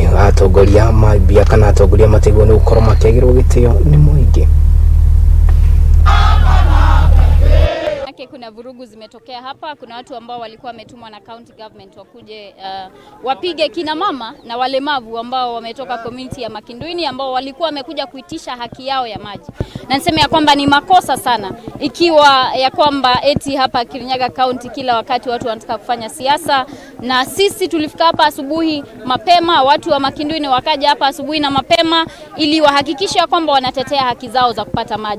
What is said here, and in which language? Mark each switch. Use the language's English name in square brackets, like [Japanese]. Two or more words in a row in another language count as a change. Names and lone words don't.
[Kikuyu] atongoria mabia kana atongoria mategwo ni gukorwo makĩagĩrwo gĩtĩo nĩ mũingĩ. [Swahili] Kuna vurugu zimetokea hapa. Kuna watu ambao walikuwa wametumwa na [English] county government [Swahili] wakuje wapige kina mama na walemavu ambao wametoka community ya Makinduini ambao walikuwa wamekuja kuitisha haki yao ya maji. Na niseme ya kwamba ni makosa sana ikiwa ya kwamba eti hapa Kirinyaga County kila wakati watu wanataka kufanya siasa, na sisi tulifika hapa asubuhi mapema, watu wa Makinduini wakaja hapa asubuhi na mapema ili wahakikisha kwamba wanatetea haki zao za kupata maji.